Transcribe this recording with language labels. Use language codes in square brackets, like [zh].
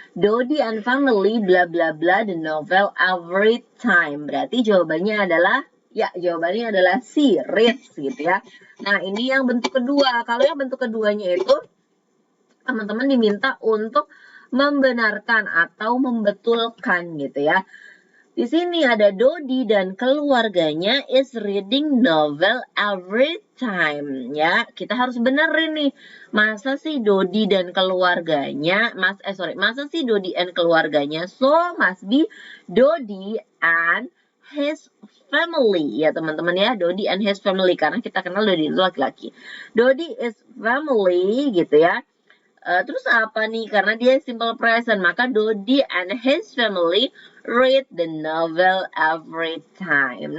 [en] Dodi and family bla bla bla the novel every time. [id] Berarti jawabannya adalah C, reads gitu ya. Nah, ini yang bentuk kedua. Kalau yang bentuk keduanya itu teman-teman diminta untuk membenarkan atau membetulkan gitu ya. Di sini ada Dodi dan keluarganya [en] is reading novel every time. [id] Ya, kita harus benerin nih. Masa sih Dodi dan keluarganya, masa sih Dodi and keluarganya? [en] So must be Dodi and his family ya teman-teman ya. Dodi and his family [id] karena kita kenal Dodi itu laki-laki. [en] Dodi is family [id] gitu ya. Terus apa nih? Karena dia [en] simple present, maka Dodi and his family read the novel every time.